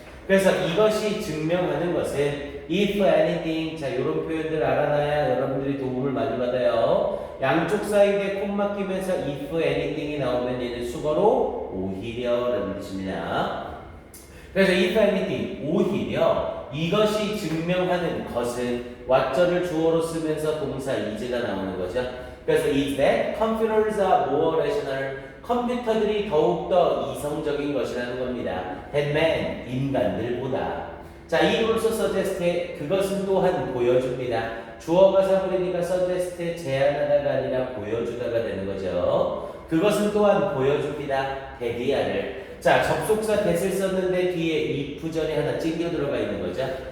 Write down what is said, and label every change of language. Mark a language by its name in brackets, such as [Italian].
[Korean] 그래서 이것이 증명하는 것은 [English] if anything, [Korean] 자, 이런 표현들 알아놔야 여러분들이 도움을 많이 받아요. 양쪽 사이드에 콤마 끼면서 if anything이 나오면 얘는 수거로 오히려라는 뜻입니다. 그래서 if anything, 오히려 이것이 증명하는 것은 what절을 주어로 쓰면서 동사 is가 나오는 거죠. 그래서 [English] is that computers are more rational. [Korean] 컴퓨터들이 더욱더 이성적인 것이라는 겁니다. than man, 인간들보다. 자, 이 also suggest, 그것은 또한 보여줍니다. 주어가 사버리니까 suggest, 제안하다가 아니라 보여주다가 되는 거죠. 그것은 또한 보여줍니다. 대기하를. 자, 접속사 that을 썼는데 뒤에 if절이 하나 찡겨 들어가 있는 거죠.